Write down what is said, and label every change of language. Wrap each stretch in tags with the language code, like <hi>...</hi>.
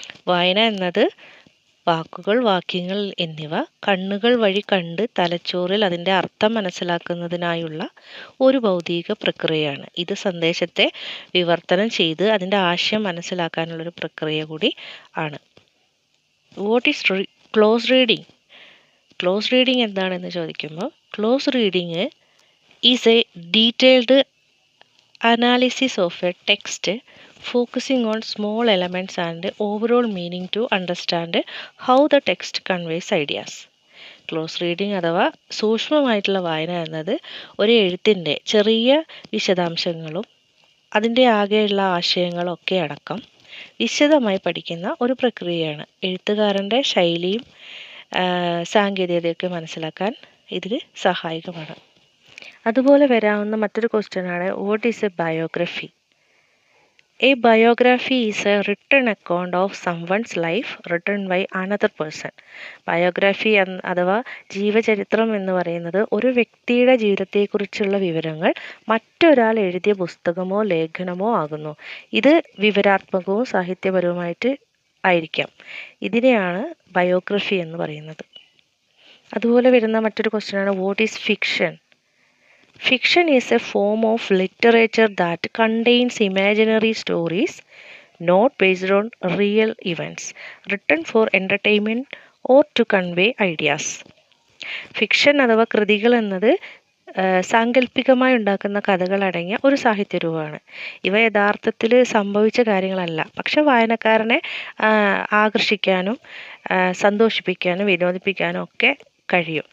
<ml>വായന എന്നത് വാക്കുകൾ, വാക്യങ്ങൾ എന്നിവ കണ്ണുകൾ വഴി കണ്ട് തലച്ചോറിൽ അതിൻ്റെ അർത്ഥം മനസ്സിലാക്കുന്നതിനായുള്ള ഒരു ഭൗതിക പ്രക്രിയയാണ്. ഇത് സന്ദേശത്തെ വിവർത്തനം ചെയ്ത് അതിൻ്റെ ആശയം മനസ്സിലാക്കാനുള്ളൊരു പ്രക്രിയ കൂടി ആണ്.</ml> <en>What is close reading?</en> <ml>Close reading എന്താണെന്ന് ചോദിക്കുമ്പോൾ,</ml> <en>Close reading is a detailed analysis of a text focusing on small elements and overall meaning to understand how the text conveys ideas.</en> <ml>Close reading അഥവാ സൂക്ഷ്മമായിട്ടുള്ള വായന എന്നത് ഒരു എഴുത്തിൻ്റെ ചെറിയ വിശദാംശങ്ങളും അതിൻ്റെ ആകെയുള്ള ആശയങ്ങളൊക്കെ അടക്കം വിശദമായി പഠിക്കുന്ന ഒരു പ്രക്രിയയാണ്. എഴുത്തുകാരൻ്റെ ശൈലിയും സാങ്കേതികതയൊക്കെ മനസ്സിലാക്കാൻ ഇതിൽ സഹായകമാണ്. അതുപോലെ വരാവുന്ന മറ്റൊരു ക്വസ്റ്റ്യനാണ്</ml> <en>What is a biography? A biography is a written account of someone's life written by another person.</en> <ml>Biography അഥവാ ജീവചരിത്രം എന്ന് പറയുന്നത് ഒരു വ്യക്തിയുടെ ജീവിതത്തെക്കുറിച്ചുള്ള വിവരങ്ങൾ മറ്റൊരാൾ എഴുതിയ പുസ്തകമോ ലേഖനമോ ആകുന്നു. ഇത് വിവരാത്മകവും സാഹിത്യപരവുമായിട്ട് ആയിരിക്കാം. ഇതിനെയാണ് ബയോഗ്രഫി എന്ന് പറയുന്നത്. അതുപോലെ വരുന്ന മറ്റൊരു ക്വസ്റ്റ്യനാണ്</ml> <en>What is fiction? Fiction is a form of literature that contains imaginary stories not based on real events, written for entertainment or to convey ideas.</en> <ml>Fiction അഥവാ കൃതികൾ എന്നത് സാങ്കല്പികമായി ഉണ്ടാക്കുന്ന കഥകളടങ്ങിയ ഒരു സാഹിത്യരൂപമാണ്. ഇവ യഥാർത്ഥത്തിൽ സംഭവിച്ച കാര്യങ്ങളല്ല, പക്ഷെ വായനക്കാരനെ ആകർഷിക്കാനും സന്തോഷിപ്പിക്കാനും വിനോദിപ്പിക്കാനും ഒക്കെ കഴിയും.</ml>